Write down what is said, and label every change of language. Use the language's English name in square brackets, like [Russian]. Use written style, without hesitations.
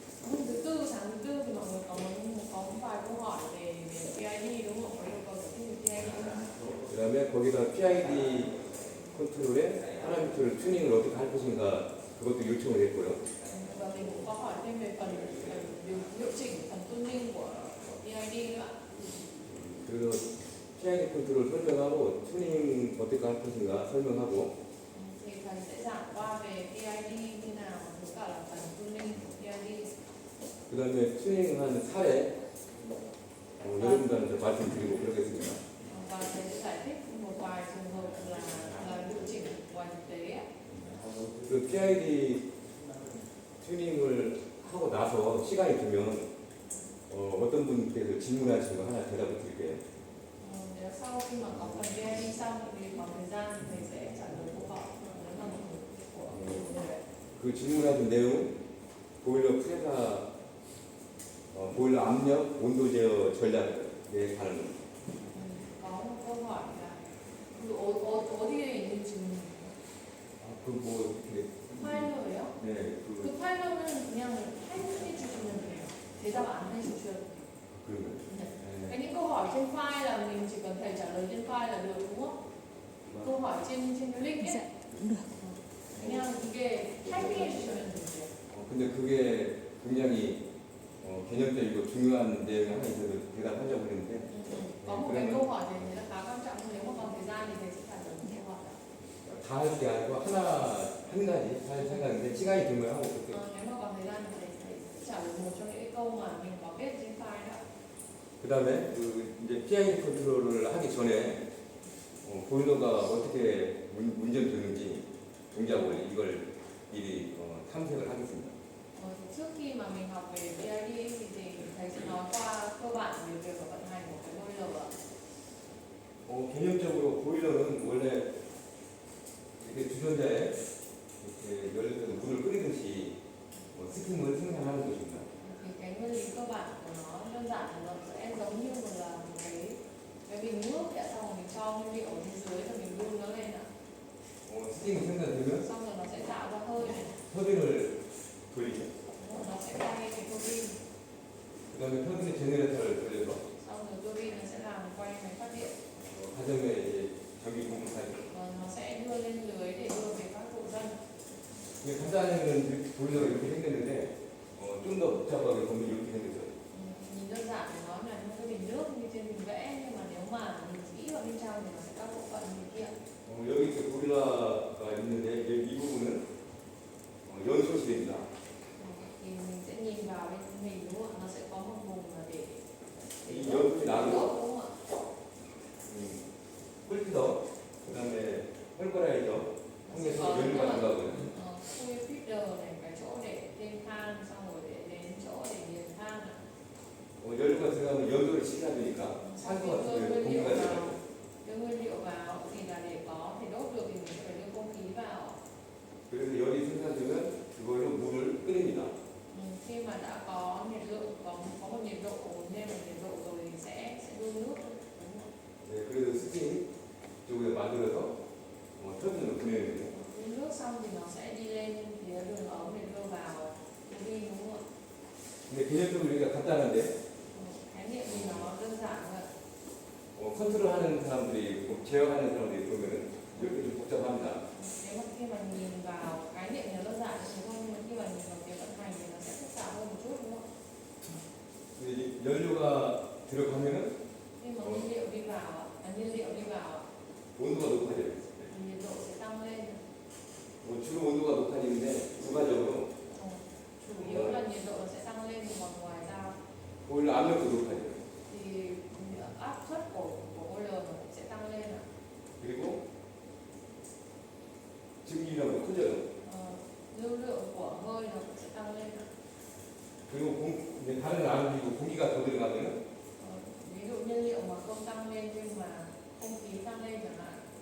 [Vietnamese] Thứ tư, sáng thứ tư thì mọi người có một vài câu hỏi về PID đúng không? Có yêu cầu giải thích về PID không? [Korean] 그다음에 거기다 PID 컨트롤의 파라미터를 튜닝을 어떻게 할 것인가 그것도 요청을 했고요. [Vietnamese] Và mình cũng có hỏi thêm về phần điều chỉnh phần tuning của PID nữa. [Korean] 그래서 PID 컨트롤 설명하고 튜닝 어떻게 할 것인가 설명하고 [Vietnamese] Thì thầy sẽ giảng qua về PID như nào, với cả là phần tuning của PID. [Korean] 그다음에 튜닝한 사례 여러분들한테 말씀드리고 그러겠습니다. [Vietnamese] Và thầy sẽ giải thích một vài trường hợp là điều chỉnh ngoài thực tế. [Korean] 그 PID 튜닝을 하고 나서 시간이 되면 어떤 분께서 질문하신 거 하나 대답을 드릴게요. [Vietnamese] Sau khi mà có phần PID xong thì có thời gian thì thầy sẽ trả lời câu hỏi nếu mà của người. [Korean] 그 질문하신 내용 보일러 프레사 보일러 압력 온도 제어 전략에 관한 [Vietnamese] Có một câu hỏi là [Korean] 어디에 있는 질문이에요? 그뭐 파일러예요? 네, 그 파일러는 그냥 타이핑해 주시면 돼요. 대답 안 해주셔도 돼요. 그러면 [Vietnamese] Cái những câu hỏi trên file là mình chỉ cần thầy trả lời trên file là được đúng không? câu hỏi trên link ấy. [Korean] 그냥 이게 타이핑해 주시면 돼요. 근데 그게 굉장히 개념적이고 중요한 내용이 하나 있어서 대답하려고 했는데 [Vietnamese] Có một cái câu hỏi này là khá quan trọng, nếu mà còn thời gian thì thầy sẽ trả lời câu hỏi đó. [Korean] 다 할 게 아니고 한 가지 할 생각인데 시간이 되면 하고 그렇게. [Vietnamese] Nếu mà còn thời gian thì thầy sẽ trả lời một trong những cái câu mà mình có viết trên file đó. [Korean] 그다음에 이제 PID 컨트롤을 하기 전에 보일러가 어떻게 운전되는지 동작 원리 이걸 미리 탐색을 하겠습니다. [Vietnamese] Trước khi mà mình học về PID thì thầy sẽ nói qua cơ bản về việc vận hành của cái boiler ạ. [Korean] 개념적으로 보일러는 원래 이렇게 주전자에 이렇게 열에서 물을 끓이듯이 스팀을 생산하는 것입니다. [Vietnamese] Thì cái nguyên lý cơ bản của nó đơn giản là nó sẽ giống như là một cái bình nước, đã xong rồi mình cho nguyên liệu ở bên dưới rồi mình đun nó lên ạ. [Korean] 스팀이 생산되면 [Vietnamese] Xong rồi nó sẽ tạo ra hơi, [Korean] 터빈을 돌리죠. [Vietnamese] nó sẽ quay cái tua bin, [Korean] 그다음에 터빈의 제너레이터를 돌려서 [Vietnamese] xong rồi tua bin nó sẽ làm quay máy phát điện, [Korean] 가정에 이제 전기 공급하죠. [Vietnamese] nó sẽ đưa lên lưới để đưa về các hộ dân. [Korean] 간단하게는 보일러가 이렇게 생겼는데 좀 더 복잡하게 보면 이렇게 생겼어요. [Vietnamese] Nhìn đơn giản thì nó là những cái bình nước như trên hình vẽ, nhưng mà nếu mà mình kỹ vào bên trong thì nó sẽ các bộ phận như kia. [Korean] 여기 이렇게 보일러가 있는데 이 부분은 연소실입니다. [Vietnamese] Thì mình sẽ nhìn vào bên hình đúng không? Nó sẽ có một vùng là để [Korean] 이 연소실 [Vietnamese] đốt [Korean] 안으로 [Vietnamese] đúng không ạ? [Korean] 꿀피더, 그다음에 헐거라이저 통해서 연료가 들어가고요. [Vietnamese] Fuel feeder này, cái chỗ để lên than, xong rồi để đến chỗ để nghiền than này. [Korean] 연료가 들어가면 연소를 시켜야 되니까 산소 같은 게 공기가 들어가요. [Vietnamese] Đưa nguyên liệu vào thì là để có thể đốt được thì mình sẽ phải đưa không khí vào. [Korean] 그래서 열이 생산되면 그걸로 물을 끓입니다. [Vietnamese] Khi mà đã có nhiệt lượng, có một nhiệt độ ổn định, một nhiệt độ rồi thì sẽ đun nước. Đúng không? [Korean] 네, 그래서 스팀 쪽에 만들어서 터빈으로 보내는 거예요. [Vietnamese] Đun nước xong thì nó sẽ đi lên phía đường ống để đưa vào turbine đúng không ạ? [Korean] 근데 개념적으로 여기가 간단한데 [Vietnamese] Khái niệm thì nó đơn giản thôi. [Korean] 컨트롤하는 사람들이 제어하는 사람들이 보면은 이렇게 좀 복잡합니다. [Vietnamese] Nếu mà khi mà nhìn vào khái niệm thì nó đơn giản đúng không? Nhưng mà khi mà nhìn vào việc vận hành thì nó sẽ phức tạp hơn một chút đúng không? [Korean] 근데 이제 연료가 들어가면은 [Vietnamese] Khi mà nhiên liệu đi vào, [Korean] 온도가 높아져요. [Vietnamese] thì nhiệt độ sẽ tăng lên. [Korean] 주로 온도가 높아지는데 부가적으로 [Vietnamese] Chủ yếu là nhiệt độ nó sẽ tăng lên, còn ngoài ra [Korean] 보일러 압력도 높아져요. [Vietnamese] thì áp suất của boiler nó cũng sẽ tăng lên ạ. [Korean] 그리고 증기량도 커져요. [Vietnamese] Lưu lượng của hơi nó cũng sẽ tăng lên ạ. [Korean] 그리고 이제 다른 안으로 공기가 더 들어가면은 [Vietnamese] Ví dụ nhiên liệu mà không tăng lên nhưng mà không khí tăng lên chẳng hạn,